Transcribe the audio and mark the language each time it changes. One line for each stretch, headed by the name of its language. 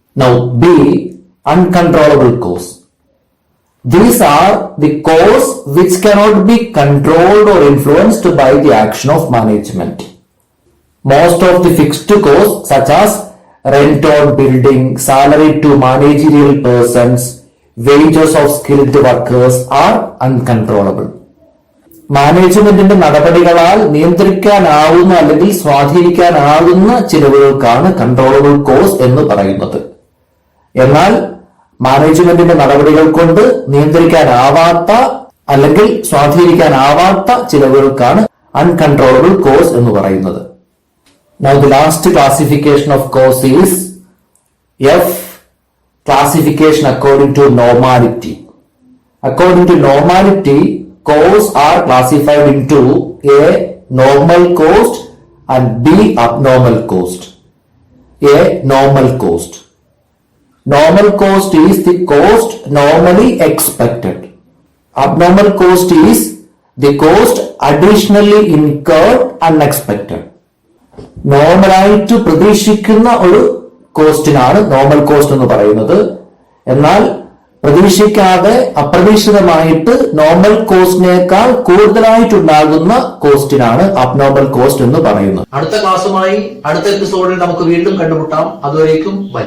English: Now B, uncontrollable costs. These are the costs which cannot be controlled or influenced by the action of management. Most of the fixed costs such as rent on building, salary to managerial persons, wages of skilled workers are uncontrollable.
Malayalam: മാനേജ്മെന്റിന്റെ നടപടികളാൽ നിയന്ത്രിക്കാനാവുന്ന അല്ലെങ്കിൽ സ്വാധീനിക്കാനാകുന്ന ചിലവുകൾക്കാണ് controllable cost എന്ന് പറയുന്നത്. എന്നാൽ മാനേജ്മെന്റിന്റെ നടപടികൾ കൊണ്ട് നിയന്ത്രിക്കാനാവാത്ത അല്ലെങ്കിൽ സ്വാധീനിക്കാനാവാത്ത ചിലവുകൾക്കാണ് uncontrollable cost എന്ന് പറയുന്നത്.
English: Now the last classification of costs is F, classification according to normality. According to normality, costs are classified into A, normal cost and B, abnormal cost. A, normal cost. Normal cost is the cost normally expected. Abnormal cost is the cost additionally incurred unexpected.
Malayalam: നോർമലായിട്ട് പ്രതീക്ഷിക്കുന്ന ഒരു കോസ്റ്റിനാണ് normal cost എന്ന് പറയുന്നത്. എന്നാൽ പ്രതീക്ഷിക്കാതെ അപ്രതീക്ഷിതമായിട്ട് normal കോസ്റ്റിനേക്കാൾ കൂടുതലായിട്ടുണ്ടാകുന്ന കോസ്റ്റിനാണ് abnormal cost എന്ന് പറയുന്നത്. അടുത്ത ക്ലാസ്സുമായി അടുത്ത എപ്പിസോഡിൽ നമുക്ക് വീണ്ടും കണ്ടുമുട്ടാം. അതുവരേക്കും ബൈ.